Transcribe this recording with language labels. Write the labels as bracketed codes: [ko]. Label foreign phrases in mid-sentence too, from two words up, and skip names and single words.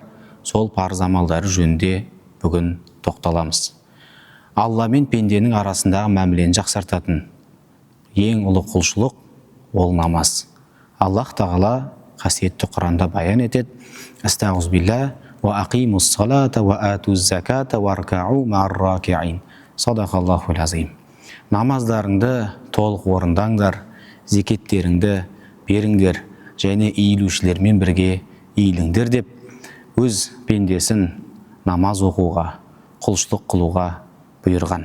[kk] Сол парыз амалдары жөнінде бүгін тоқталамыз. Алла мен пенденің арасындағы мәмілені жақсартатын ең ұлы құлшылық ол намаз. Аллах тағала қасиетті Құранда баян етеді: [ar] أستغفر الله وأقيموا الصلاة وآتوا الزكاة واركعوا مع الراكعين. صدق الله العظيم. [kk] Намаздарыңды толық орындаңдар, зекеттеріңді беріңдер және иілушілермен бірге иіліңдер деп өз пендесін намаз оқуға, құлшылық қылуға бұйырған.